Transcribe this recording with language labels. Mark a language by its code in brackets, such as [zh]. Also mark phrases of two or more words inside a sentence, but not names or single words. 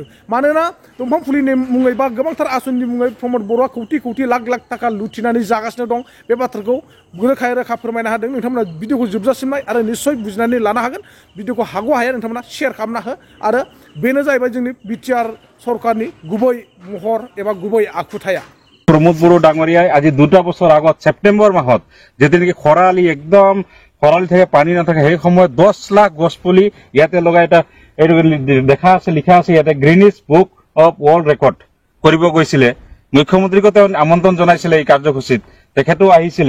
[brx] मानोना दंफां फुलिनि मुङै बा गोबांथार आसनिनि मुङै प्रमोद बर'आ कौटि लाख थाखा लुथिनानै जागासिनो दं। बे बाथ्राखौ रोखा फोरमायना होदों। नोंथांमोना भिडिअखौ जोबजासिम नाय आरो निश्चय बुजिनानै लानो हागोन। भिडिअखौ हागौ हाया नोंथांमोना शेयार खालामना हो। आरो बेनो जाहैबाय जोंनि बिटिआर सरकारनि गुबै महर एबा गुबै आखुथाया। [as] प्रमोद बড়ো ডাঙৰীয়াই আজি 2টা বছৰ আগত ছেপ্টেম্বৰ মাহত যেতিয়া নেকি খৰালি একদম খৰালি থাকে পানী নাথাকে সেই সময়ত 10 লাখ গছ পুলি ইয়াতে লগাই এটা দেখা আছে লিখা আছে ইয়াতে গ্ৰীনিছ বুক অফ ৱৰ্ল্ড ৰেকৰ্ড কৰিব গৈছিলে। মুখ্যমন্ত্ৰীকো তেওঁ আমন্ত্ৰণ জনাইছিলে এই কাৰ্যসূচীত তেখেতো আহিছিলে।